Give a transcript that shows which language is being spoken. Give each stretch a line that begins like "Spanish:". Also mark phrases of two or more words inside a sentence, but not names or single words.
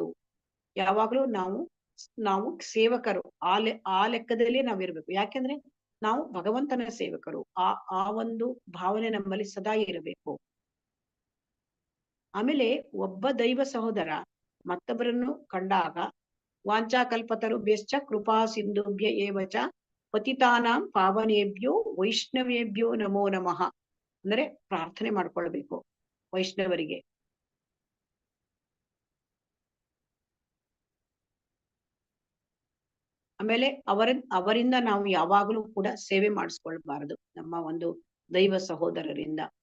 Kannada: ಯಾವಾಗ್ಲೂ ನಾವು ಸೇವಕರು ಆ ಲೆಕ್ಕದಲ್ಲಿ ನಾವಿರ್ಬೇಕು. ಯಾಕೆಂದ್ರೆ ನಾವು ಭಗವಂತನ ಸೇವಕರು. ಆ ಒಂದು ಭಾವನೆ ನಮ್ಮಲ್ಲಿ ಸದಾ ಇರಬೇಕು. ಆಮೇಲೆ ಒಬ್ಬ ದೈವ ಸಹೋದರ ಮತ್ತೊಬ್ಬರನ್ನು ಕಂಡಾಗ
Sanskrit: ವಾಂಚಾಕಲ್ಪತರುಭ್ಯಶ್ಚ ಕೃಪಾ ಸಿಂಧುಭ್ಯ ಏವಚ ಪತಿತಾನಾಂ ಪಾವನೇಭ್ಯೋ ವೈಷ್ಣವೇಭ್ಯೋ ನಮೋ ನಮಃ
Kannada: ಅಂದ್ರೆ ಪ್ರಾರ್ಥನೆ ಮಾಡ್ಕೊಳ್ಬೇಕು ವೈಷ್ಣವರಿಗೆ. ಆಮೇಲೆ ಅವರಿಂದ ನಾವು ಯಾವಾಗಲೂ ಕೂಡ ಸೇವೆ ಮಾಡಿಸ್ಕೊಳ್ಬಾರದು ನಮ್ಮ ಒಂದು ದೈವ ಸಹೋದರರಿಂದ.